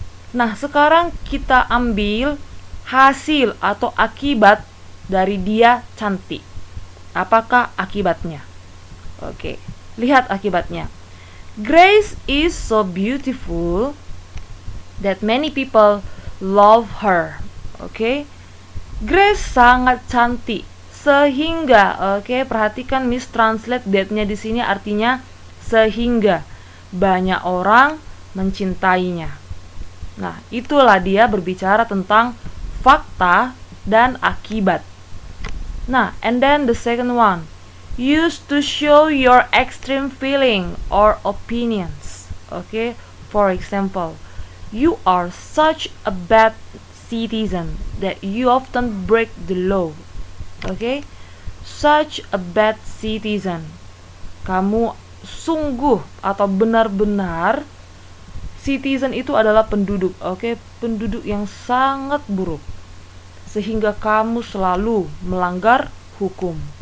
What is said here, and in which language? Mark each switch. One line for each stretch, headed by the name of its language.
Indonesian: Nah, sekarang kita ambil hasil atau akibat dari dia cantik. Apakah akibatnya? Oke, lihat akibatnya.
English: Grace is so beautiful that many people love her.
Indonesian: Oke. Grace sangat cantik sehingga, oke, perhatikan Miss translate that-nya di sini artinya sehingga banyak orang mencintainya. Nah, itulah dia berbicara tentang fakta dan akibat.
English: Nah, and then the second one, use to show your extreme feeling or opinions. Okay, for example, you are such a bad citizen that you often break the law. Okay, such a bad citizen.
Indonesian: Kamu sungguh atau benar-benar, citizen itu adalah penduduk, oke, penduduk yang sangat buruk, sehingga kamu selalu melanggar hukum.